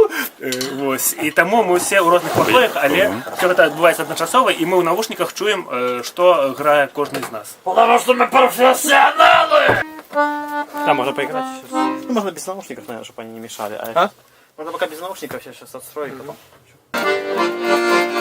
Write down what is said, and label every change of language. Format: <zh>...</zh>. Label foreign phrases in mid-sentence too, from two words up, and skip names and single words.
<be>Вось. І таму мы ўсе ў розных пакоях, але ўсё гэта адбываецца адначасова, і мы ў навушніках чуем, што грае кожны з нас.</be> <ru>Потому что мы профессионалы! Да, можно поиграть сейчас. Ну, можно без наушников, наверное, чтобы они не мешали. Можно пока без наушников сейчас отстроить потом.</ru>